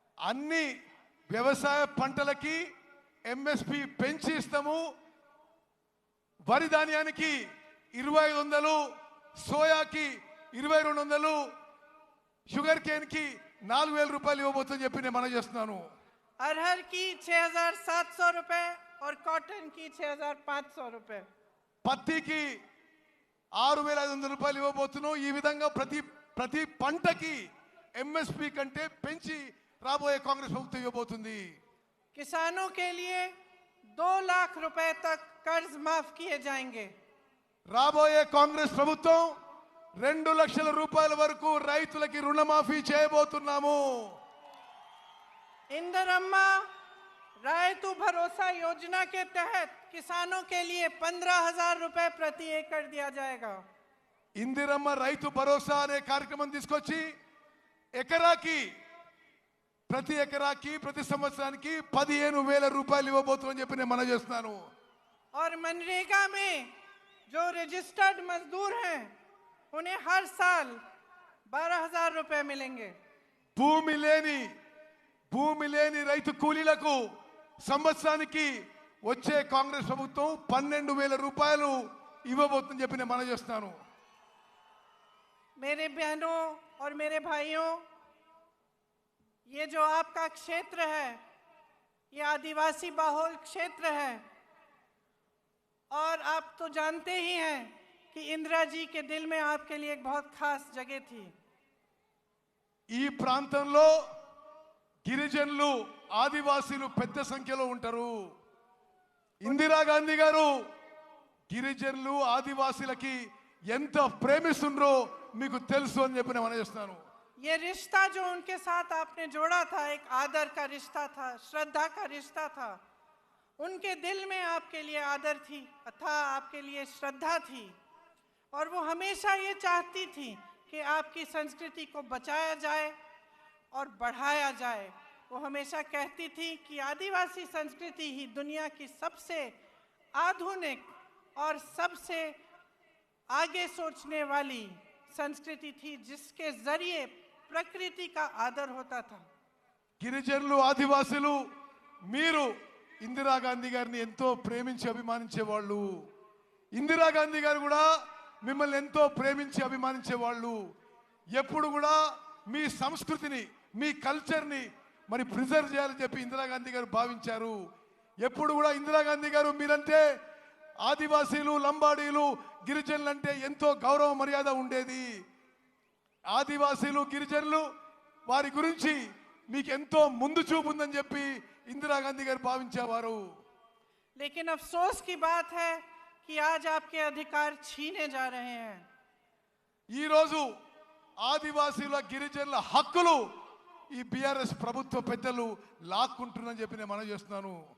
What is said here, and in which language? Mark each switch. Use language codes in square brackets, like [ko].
[te] అన్ని వ్యవసాయ పంటలకి ఎంఎస్పి పెంచి ఇస్తాము. వరి ధాన్యానికి 2500, సోయాకి 2200, షుగర్ కేన్ కి 4000 రూపాయలు ఇవ్వబోతుందని చెప్పి నేను మనం చేస్తున్నాను. [hi] अरहर की 6700 रुपए और कॉटन की 6500 रुपए। [te] పత్తికి 6500 రూపాయలు ఇవ్వబోతున్నాం. ఈ విధంగా ప్రతి పంటకి ఎంఎస్పి కంటే పెంచి రాబోయే కాంగ్రెస్ ప్రభుత్వం ఇవ్వబోతుంది. [hi] किसानों के लिए 2 लाख रुपए तक कर्ज माफ किए जाएंगे। [te] రాబోయే కాంగ్రెస్ ప్రభుత్వం 2 లక్షల రూపాయల వరకు రైతులకి రుణమాఫీ చేయబోతున్నాము. [hi] इंदिरम्मा रायतु भरोसा योजना के तहत किसानों के लिए 15,000 रुपए प्रति एकड़ दिया जाएगा। [te] ఇందిరమ్మ రైతు భరోసా అనే కార్యక్రమం తీసుకొచ్చి ప్రతి ఎకరాకి ప్రతి సంవత్సరానికి 15,000 రూపాయలు ఇవ్వబోతుందని చెప్పి నేను మనం చేస్తున్నాను. [hi] और मनरेगा में जो रजिस्टर्ड मजदूर हैं उन्हें हर साल 12,000 रुपए मिलेंगे। [te] భూమి లేని రైతు కూలీలకు సంవత్సరానికి వచ్చే కాంగ్రెస్ ప్రభుత్వం 12,000 రూపాయలు ఇవ్వబోతుందని చెప్పి నేను మనం చేస్తున్నాను. [hi] मेरे बहनों और मेरे भाइयों, ये जो आपका क्षेत्र है ये आदिवासी बहुल क्षेत्र है और आप तो जानते ही हैं कि इंदिरा जी के दिल में आपके लिए एक बहुत खास जगह थी। [te] ఈ ప్రాంతంలో గిరిజనులు, ఆదివాసీలు పెద్ద సంఖ్యలో ఉంటారు. ఇందిరాగాంధీ గారు గిరిజనులు, ఆదివాసీలకి ఎంత ప్రేమిస్తుండ్రో మీకు తెలుసు అని చెప్పి నేను మనజేస్తున్నాను. [hi] ये रिश्ता जो उनके साथ आपने जोड़ा था एक आदर का रिश्ता था, श्रद्धा का रिश्ता था। उनके दिल में आपके लिए आदर थी तथा आपके लिए श्रद्धा थी और वो हमेशा ये चाहती थी कि आपकी संस्कृति को बचाया जाए और बढ़ाया जाए। वो हमेशा कहती थी कि आदिवासी संस्कृति ही दुनिया की सबसे आधुनिक और सबसे आगे सोचने वाली संस्कृति थी जिसके जरिए प्रकृति का आदर होता था। [te] గిరిజనులు, ఆదివాసీలు మీరు ఇందిరాగాంధీ గారిని ఎంతో ప్రేమించి అభిమానించేవాళ్ళు. ఇందిరాగాంధీ గారు కూడా మిమ్మల్ని ఎంతో ప్రేమించి అభిమానించేవాళ్ళు. ఎప్పుడు కూడా మీ సంస్కృతిని, మీ కల్చర్ని మరి ప్రిజర్వ్ చేయాలని చెప్పి ఇందిరాగాంధీ గారు భావించారు. ఎప్పుడు కూడా ఇందిరాగాంధీ గారు మీరంటే ఆదివాసీలు, లంబాడీలు, గిరిజనులు అంటే ఎంతో గౌరవ మర్యాద ఉండేది. ఆదివాసీలు, గిరిజనులు వారి గురించి మీకు ఎంతో ముందు చూపు ఉందని చెప్పి ఇందిరాగాంధీ గారు భావించేవారు. [hi] लेकिन अफसोस की बात है कि आज आपके अधिकार छीने जा रहे हैं। [te] ఈ రోజు ఆదివాసీల, గిరిజనుల హక్కులు ఈ బీఆర్ఎస్ ప్రభుత్వ పెద్దలు లాక్కుంటున్నారని చెప్పి నేను మనవి చేస్తున్నాను.